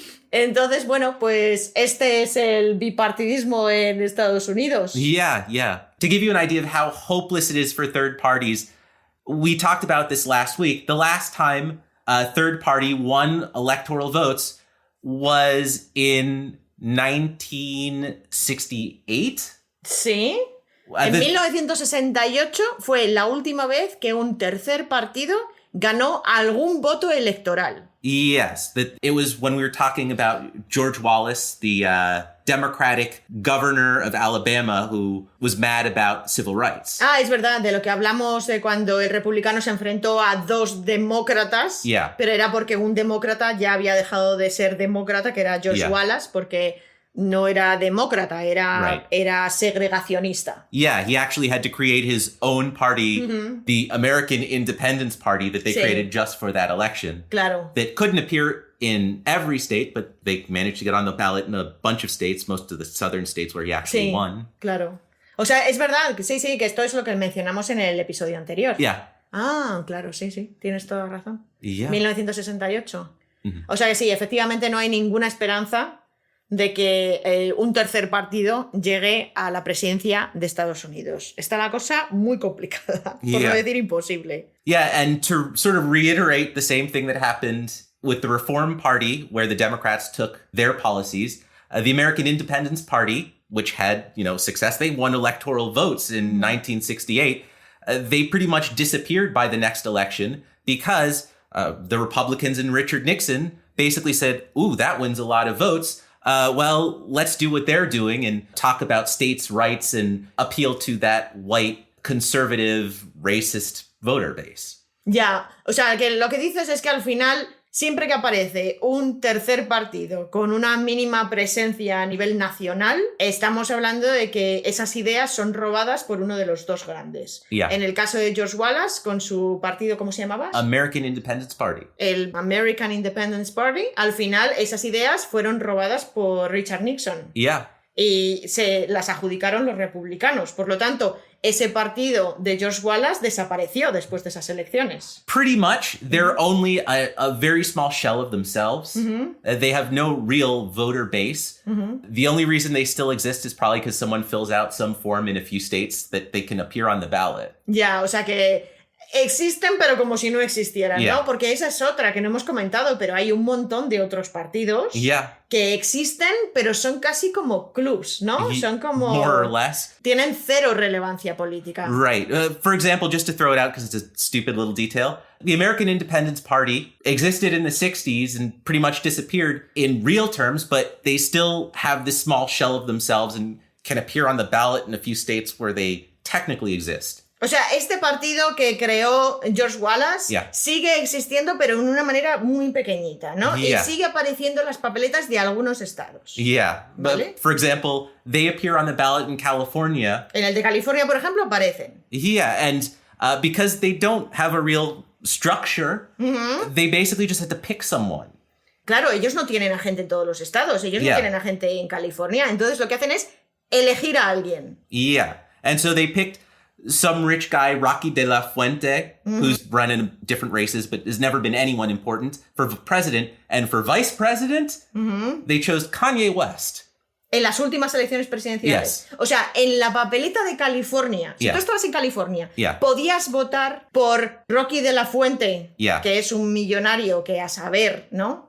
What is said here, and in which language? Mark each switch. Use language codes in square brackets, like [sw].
[es] Entonces, bueno, pues este es el bipartidismo en Estados Unidos. [en] Yeah. To give you an idea of how hopeless it is for third parties, we talked about this last week. The last time a third party won electoral votes was in 1968. [es] Sí. En 1968 fue la última vez que un tercer partido ganó algún voto electoral. [en] Yes, it was when we were talking about George Wallace, the Democratic governor of Alabama, who was mad about civil rights. [es] Es verdad, de lo que hablamos de cuando el republicano se enfrentó a dos demócratas, pero era porque un demócrata ya había dejado de ser demócrata, que era George Wallace, porque no era demócrata, era segregacionista. [en] Yeah, he actually had to create his own party, the American Independence Party, that they created just for that election. [es] Claro. [en] That couldn't appear in every state, but they managed to get on the ballot in a bunch of states, most of the southern states where he actually won. [es] Claro. O sea, es verdad, que sí, que esto es lo que mencionamos en el episodio anterior. Claro, sí, tienes toda la razón. 1968. O sea que sí, efectivamente no hay ninguna esperanza de que un tercer partido llegue a la presidencia de Estados Unidos. Está la cosa muy complicada, por no decir imposible. [en] And to sort of reiterate the same thing that happened with the Reform Party, where the Democrats took their policies, the American Independence Party, which had, success, they won electoral votes in 1968. They pretty much disappeared by the next election because the Republicans and Richard Nixon basically said, ooh, that wins a lot of votes. Well, let's do what they're doing and talk about states' rights and appeal to that white, conservative, racist voter base. [es] O sea, que lo que dices es que al final, siempre que aparece un tercer partido con una mínima presencia a nivel nacional, estamos hablando de que esas ideas son robadas por uno de los dos grandes. En el caso de George Wallace, con su partido, ¿cómo se llamaba? [en] American Independence Party. [es] El American Independence Party. Al final, esas ideas fueron robadas por Richard Nixon. y se las adjudicaron los republicanos. Por lo tanto, ese partido de George Wallace desapareció después de esas elecciones. [en] Pretty much, they're only a very small shell of themselves. They have no real voter base. The only reason they still exist is probably because someone fills out some form in a few states that they can appear on the ballot. [es] Ya, o sea que existen, pero como si no existieran, [en] Yeah. [es] ¿no? Porque esa es otra que no hemos comentado, pero hay un montón de otros partidos [en] Yeah. [es] que existen, pero son casi como clubs, ¿no? Son como... [en] More or less. [es] Tienen cero relevancia política. [en] Right. For example, just to throw it out because it's a stupid little detail, the American Independence Party existed in the 60s and pretty much disappeared in real terms, but they still have this small shell of themselves and can appear on the ballot in a few states where they technically exist. [es] O sea, este partido que creó George Wallace [en] Yeah. [es] sigue existiendo, pero en una manera muy pequeñita, ¿no? [en] Yeah. [es] Y sigue apareciendo en las papeletas de algunos estados. [en] Yeah. [es] Vale. [en] But for example, they appear on the ballot in California. [es] En el de California, por ejemplo, aparecen. [en] Yeah. And because they don't have a real structure, they basically just had to pick someone. [es] Claro, ellos no tienen agente en todos los estados, ellos [en] Yeah. [es] no tienen agente en California, entonces lo que hacen es elegir a alguien. [en] Yeah. And so they picked some rich guy, Rocky de la Fuente, who's run in different races but has never been anyone important, for president. And for vice president, they chose Kanye West. [es] En las últimas elecciones presidenciales. [en] Yes. [es] O sea, en la papeleta de California, si [en] Yeah. [es] tú estabas en California, [en] Yeah. [es] podías votar por Rocky de la Fuente, [en] Yeah. [es] que es un millonario que a saber, ¿no?